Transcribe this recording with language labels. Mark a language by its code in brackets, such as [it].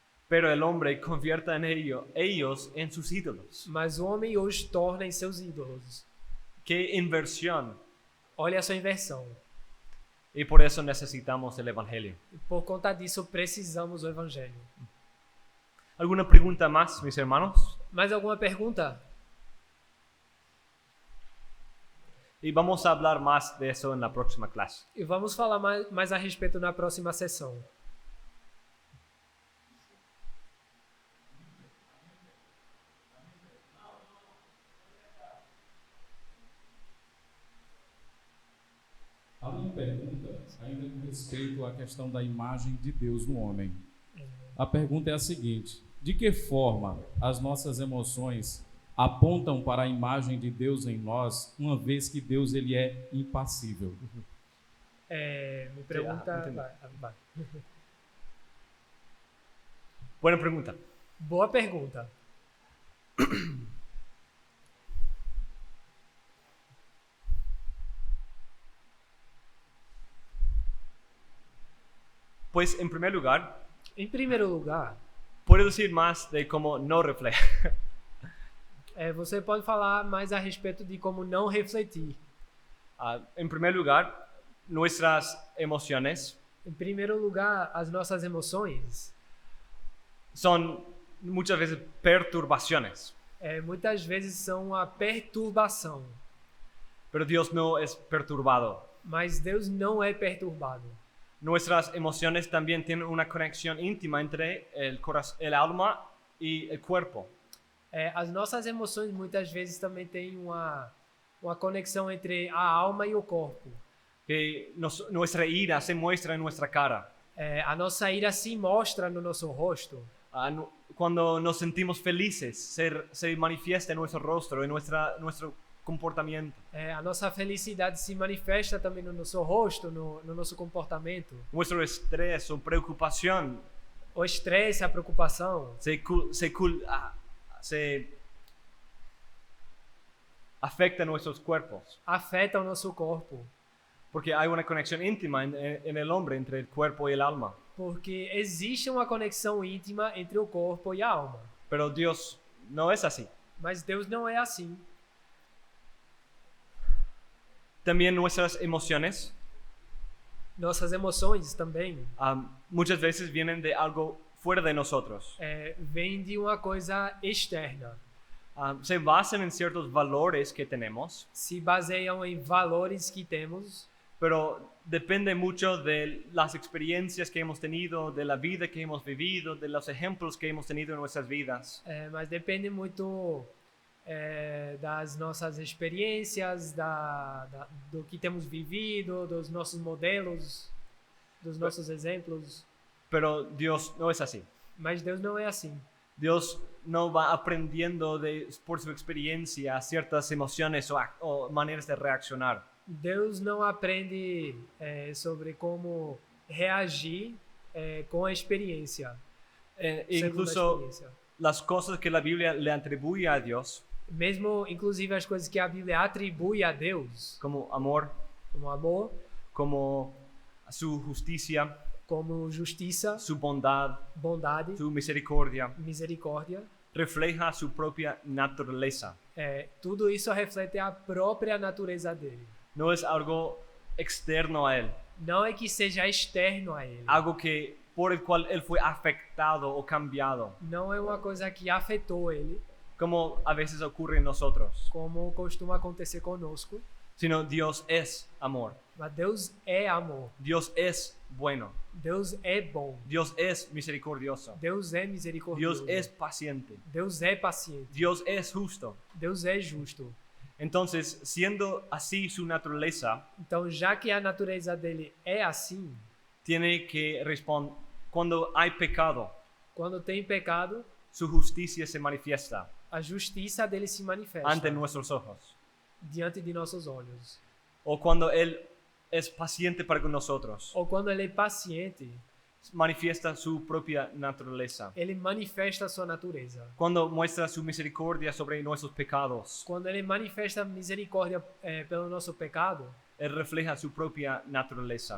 [es] Pero el hombre convierte en ellos en sus ídolos. [pt] mas o homem os torna em seus ídolos. [es] Qué inversión. [pt] Olha a sua inversão. [es] Y por eso necesitamos el Evangelio. [pt] E por conta disso, precisamos do Evangelho. [es] ¿Alguna pregunta más, mis hermanos? [pt] Mais alguma pergunta? [es] Y vamos a hablar más de eso en la próxima clase. [pt] E vamos falar mais a respeito na próxima sessão. A minha pergunta, ainda com respeito à questão da imagem de Deus no homem. A pergunta é a seguinte: de que forma as nossas emoções apontam para a imagem de Deus em nós, uma vez que Deus ele é impassível? Me pergunta... entendi. vai. [es] Buena pregunta. [pt] Boa pergunta. [es] Pues en primer lugar, [pt] Em primeiro lugar, [es] puedo decir más de cómo no refleja. [pt] você pode falar mais a respeito de como não refletir. [es] En primer lugar, nuestras emociones [pt] Em primeiro lugar, as nossas emoções, [es] son muchas veces perturbaciones, [pt] muitas vezes são a perturbação. [es] pero Dios no es perturbado. [pt] Mas Deus não é perturbado. [es] Nuestras emociones también tienen una conexión íntima entre el alma y el cuerpo. [pt] As nossas emoções muitas vezes também têm uma conexão entre a alma e o corpo. [es] Que nuestra ira se muestra en nuestra cara. [pt] A nossa ira se mostra no nosso rosto. [es] Cuando nos sentimos felices, se manifiesta en nuestro rostro, en nuestro comportamiento. [pt] A nossa felicidade se manifesta também no nosso rosto, no nosso comportamento. [es] Nuestro estrés o preocupación [pt] O estresse, a preocupação, [es] se afecta nuestros cuerpos. [pt] afeta o nosso corpo. [es] Porque hay una conexión íntima en el hombre entre el cuerpo y el alma. [pt] Porque existe uma conexão íntima entre o corpo e a alma. [es] Pero Dios no es así. [pt] Mas Deus não é assim. [es] También nuestras emociones [pt] Nossas emoções também [es] muchas veces vienen de algo fuera de nosotros. [pt] vêm de uma coisa externa. [es] Se basan en ciertos valores que tenemos, [pt] Se baseiam em valores que temos, [es] pero depende mucho de las experiencias que hemos tenido, de la vida que hemos vivido, de los ejemplos que hemos tenido en nuestras vidas. [pt] mas depende muito das nossas experiências, do que temos vivido, dos nossos modelos, dos nossos exemplos. [es] Pero Dios no es así. [pt] Mas Deus não é assim. [es] Dios no va aprendiendo por su experiencia ciertas emociones o maneras de reaccionar. [pt] Deus não aprende sobre como reagir com a experiência. Segundo a [es] Incluso [pt] experiência. [es] las cosas que la Biblia le atribuye a Dios, [pt] mesmo inclusive as coisas que a Bíblia atribui a Deus, [es] como amor, [pt] como amor, [es] como su justicia, [pt] como justiça, [es] su bondad, [pt] bondade, [es] su misericordia, [pt] misericórdia, [es] refleja su propia naturaleza. [pt] tudo isso reflete a própria natureza dele. [es] No es algo externo a él, [pt] Não é que seja externo a ele. [es] algo que por el cual él fue afectado o cambiado, [pt] Não é uma coisa que afetou ele, [es] como a veces ocurre en nosotros, [pt] como costuma acontecer conosco. [es] sino Dios es amor. [pt] Mas Deus é amor. [es] Dios es bueno. [pt] Deus é bom. [es] Dios es misericordioso. [pt] Deus é misericordioso. [es] Dios es paciente. [pt] Deus é paciente. [es] Dios es justo. [pt] Deus é justo. [es] Entonces, siendo así su naturaleza, [pt] Então, já que a natureza dele é assim, [es] tiene que responder, cuando hay pecado, [pt] quando tem pecado, [es] su justicia se manifiesta [pt] a justiça dele se manifesta [es] ante nuestros ojos. [pt] diante de nossos olhos. [es] O cuando Él es paciente para con nosotros, [pt] Ou quando ele é paciente, [es] manifiesta su propia naturaleza. [pt] ele manifesta a sua natureza. [es] Cuando muestra su misericordia sobre nuestros pecados, [pt] Quando ele manifesta misericórdia pelo nosso pecado, [es] Él refleja su propia naturaleza.